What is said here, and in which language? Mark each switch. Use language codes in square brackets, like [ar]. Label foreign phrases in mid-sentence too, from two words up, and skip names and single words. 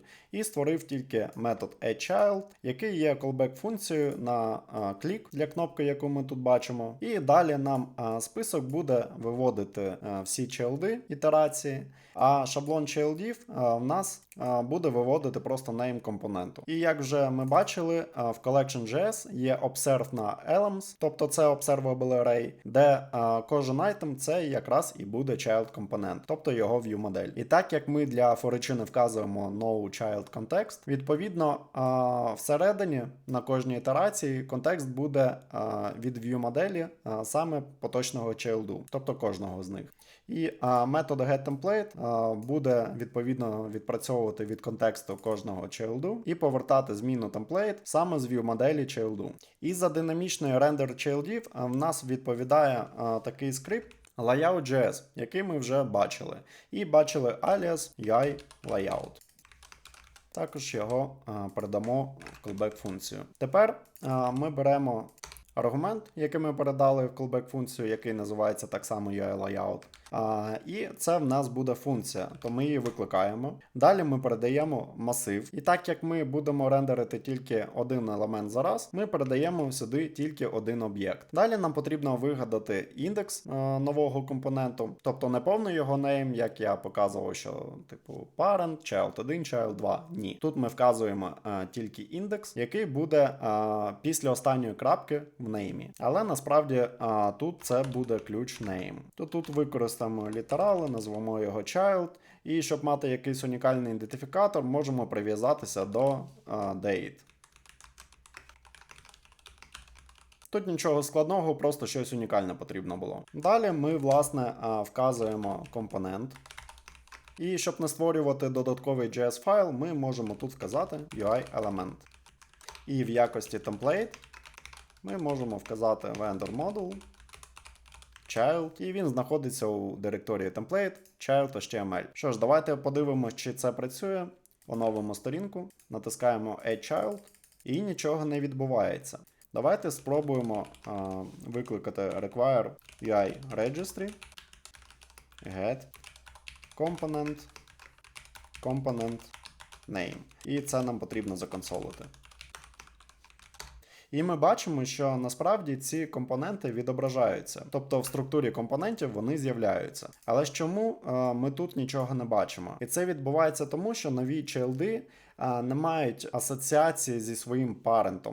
[uk] І створив тільки метод addChild, який є callback-функцією на клік для кнопки, яку ми тут бачимо. І далі нам список буде виводити всі чайлди ітерації, а шаблон чайлдів в нас буде виводити просто name компоненту. І як вже ми бачили, в Collection.js є observe на elements, тобто це [en] observable array, [uk] де кожен айтем це якраз і буде child компонент, тобто його view-модель. І так як ми для форичини вказуємо [en] no-child context, [uk] відповідно всередині на кожній ітерації контекст буде від view-моделі саме поточного childu, тобто кожного з них. І метод getTemplate буде відповідно відпрацьовувати від контексту кожного childu і повертати зміну template саме з view-моделі childu. І за динамічний рендер childів в нас відповідає такий скрипт layout.js, який ми вже бачили. І бачили [en] alias UI layout. [uk] Також його передамо в callback функцію. Тепер ми беремо аргумент, який ми передали в callback функцію, який називається так само UI layout. І це в нас буде функція, то ми її викликаємо. Далі ми передаємо масив. І так як ми будемо рендерити тільки один елемент за раз, ми передаємо сюди тільки один об'єкт. Далі нам потрібно вигадати індекс нового компоненту, тобто не повний його name, як я показував, що типу [en] parent, child 1, child 2. [uk] Ні. Тут ми вказуємо тільки індекс, який буде після останньої крапки в неймі. Але насправді тут це буде ключ name. То тут використаємо літерали, назвемо його child, і щоб мати якийсь унікальний ідентифікатор, можемо прив'язатися до date. Тут нічого складного, просто щось унікальне потрібно було. Далі ми, власне, вказуємо компонент. І щоб не створювати додатковий JS файл, ми можемо тут вказати UI element. І в якості template ми можемо вказати [en] vendor module child, [uk] і він знаходиться у директорії [en] template child.html. [uk] Що ж, давайте подивимося, чи це працює. Оновимо сторінку, натискаємо Add Child, і нічого не відбувається. Давайте спробуємо викликати [en] require UI registry, get component name. [uk] І це нам потрібно законсолити. І ми бачимо, що насправді ці компоненти відображаються. Тобто в структурі компонентів вони з'являються. Але ж чому ми тут нічого не бачимо? І це відбувається тому, що нові чайлди не мають асоціації зі своїм парентом.